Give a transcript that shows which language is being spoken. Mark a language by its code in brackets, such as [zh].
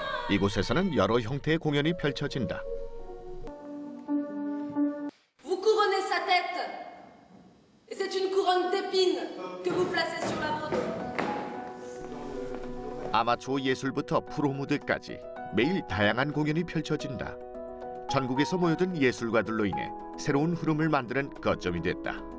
[ko] 이곳에서는 여러 형태의 공연이 펼쳐진다. [fr] Vous couronnez sa tête. Et c'est une couronne d'épines que vous placez sur la photo. [ko] 아마추어 예술부터 프로 무대까지 매일 다양한 공연이 펼쳐진다. 전국에서 모여든 예술가들로 인해 새로운 흐름을 만드는 거점이 됐다.